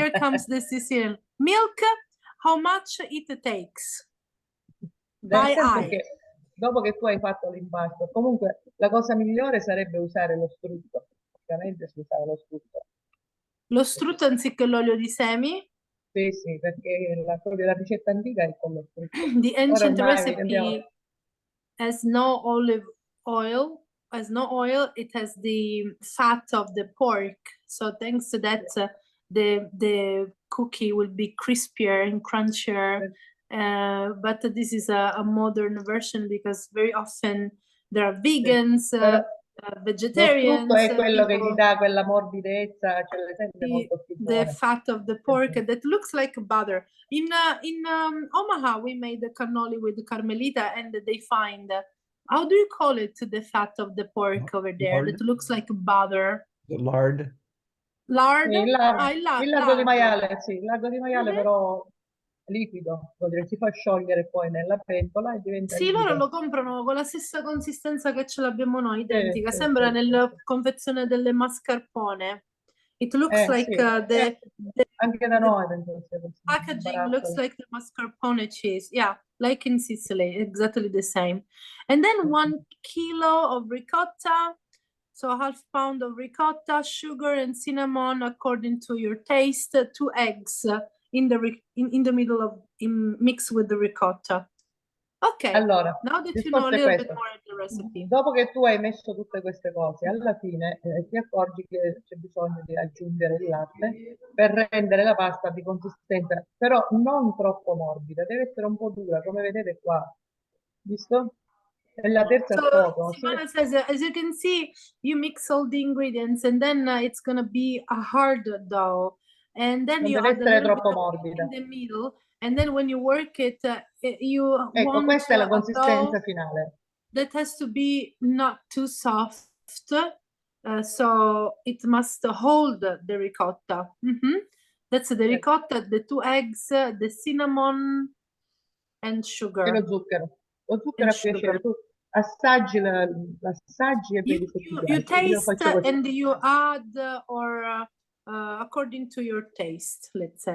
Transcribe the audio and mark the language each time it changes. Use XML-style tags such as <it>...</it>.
<en>Here comes the Sicilian. Milk, how much it takes? By eye.</en> <it>Che dopo che tu hai fatto l'impasto, comunque la cosa migliore sarebbe usare lo strutto. Ovviamente si usava lo strutto. Lo strutto anziché l'olio di semi? Sì, perché proprio la ricetta antica è con lo strutto.</it> <en>The ancient recipe has no olive oil, it has the fat of the pork. So thanks to that, the cookie will be crispier and crunchier. But this is a modern version because very often there are vegans, vegetarians.</en> <it>Lo strutto è quello che gli dà quella morbidezza, cioè le sente molto più buone.</it> <en>The fat of the pork that looks like butter. In Omaha, we made the cannoli with Carmelita, and they find, how do you call it, the fat of the pork over there? That looks like butter. The lard. Lard?</en> <it>Il lardo di maiale, sì, il lardo di maiale però liquido, si fa sciogliere poi nella pentola e diventa liquido. Loro lo comprano con la stessa consistenza che ce l'abbiamo noi, identica, sembra nella confezione delle mascarpone.</it> <en>It looks like</en> <it>anche da noi</it> <en>packaging looks like the mascarpone cheese, like in Sicily, exactly the same. And then 1 kilo of ricotta, so 1/2 pound of ricotta, sugar and cinnamon according to your taste, 2 eggs in the middle of mix with the ricotta. Ok,</en> <it>allora,</it> <en>now that you know a little bit more of the recipe.</en> <it>Dopo che tu hai messo tutte queste cose, alla fine ti accorgi che c'è bisogno di aggiungere il latte per rendere la pasta di consistenza, però non troppo morbida, deve essere un po' dura, come vedete qua. Visto? È la terza foto.</it> <en>Silvanna says, as you can see, you mix all the ingredients and then it's going to be a hard dough. And then you add a little bit in the middle, and then when you work it,</en> <it>ecco, questa è la consistenza finale.</it> <en>That has to be not too soft, so it must hold the ricotta. That's the ricotta, the 2 eggs, the cinnamon and sugar.</en> <it>E lo zucchero. Lo zucchero a piacere. Tu assaggi l'assaggi e vedi se ti piace.</it> <en>You taste and you add or according to your taste, let's say.</en>